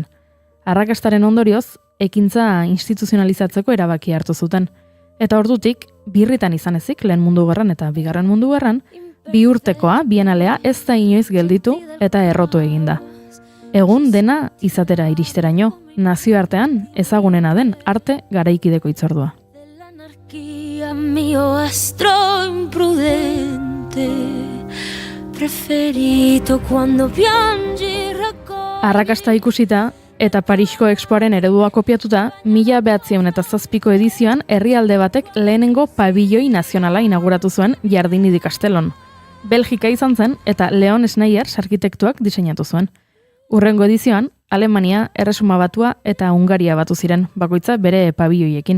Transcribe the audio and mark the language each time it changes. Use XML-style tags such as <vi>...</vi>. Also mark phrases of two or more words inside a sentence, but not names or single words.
<eu>Arrakastaren ondorioz, ekintza instituzionalizatzeko erabaki hartu zuten. Eta ordutik, birritan izan ezik, lehen mundu gerran eta bigarren mundu gerran, 2 urtekoa bienalea ez da inoiz gelditu eta errotu eginda. Egun dena izatera iristeraino, nazioartean ezagunena den arte garaikideko hitzordua.</eu> <it>Mio astro imprudente preferito quando piangi</it> <eu>Arrakasta ikusita eta Parisko Expoaren eredua kopiatuta, 1907ko edizioan herrialde batek lehenengo pabilloi nazionala inauguratu zuen Jardini di Castellon. Belgika izan zen eta Leon Sneyers arkitektuak diseinatu zuen. Urrengo edizioan, Alemania, Erresuma Batua eta Hungaria batu ziren, bakoitza bere pabilloiekin.</eu>